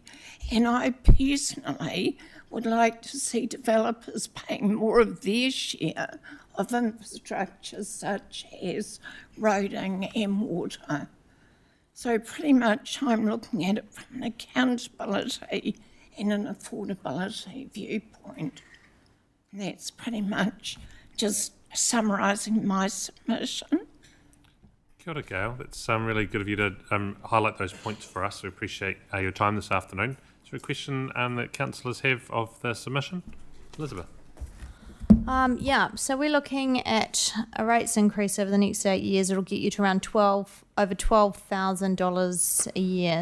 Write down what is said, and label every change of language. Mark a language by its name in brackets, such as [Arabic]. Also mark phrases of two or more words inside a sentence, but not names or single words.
[English] And I personally would like to see developers paying more of their share of infrastructure such as roading and water. So pretty much I'm looking at it from an accountability and an affordability viewpoint. And that's pretty much just summarising my submission. [Māori] Kia ora, Gail. [English] That's really good of you to highlight those points for us. We appreciate your time this afternoon. Is there a question that councillors have of the submission? Elizabeth. Yeah, so we're looking at a rates increase over the next 8 years. It'll get you to around over $12,000 a year.